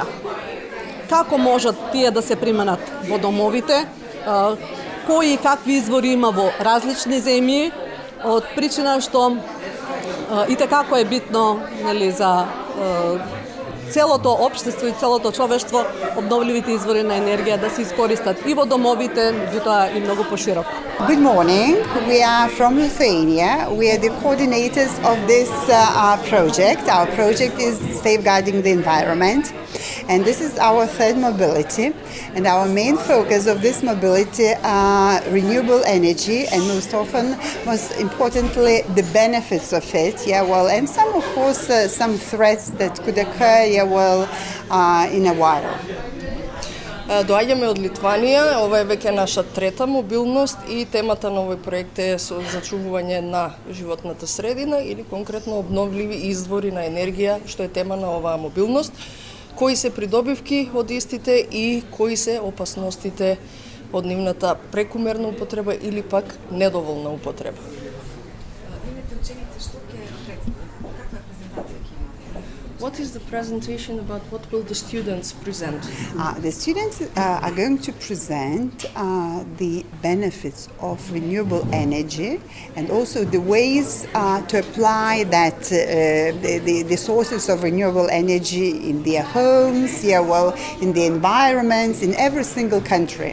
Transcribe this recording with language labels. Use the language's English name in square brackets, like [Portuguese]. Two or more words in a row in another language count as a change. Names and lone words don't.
[Macedonian] Како можат тие да се применат во домовите, кои и какви извори има во различни земји, од причина што и како е битно за целото општество и целото човештво обновливите извори на енергија да се искористат и во домовите, меѓутоа и многу пошироко. [English] Good morning. We are from Lithuania. We are the coordinators of this project. Our project is Safeguarding the Environment. And this is our third mobility. And our main focus of this mobility are renewable energy and most importantly, the benefits of it. And some, of course, some threats that could occur, in a while. [Macedonian] Доаѓаме од Литванија, ова е веќе наша трета мобилност и темата на овој проект е со зачувување на животната средина или конкретно обновливи извори на енергија, што е тема на оваа мобилност. Кои се придобивки од истите и кои се опасностите од нивната прекумерна употреба или пак недоволна употреба. [English] What is the presentation about? What will the students present? The students are going to present the benefits of renewable energy and also the ways to apply that the sources of renewable energy in their homes, in the environments, in every single country.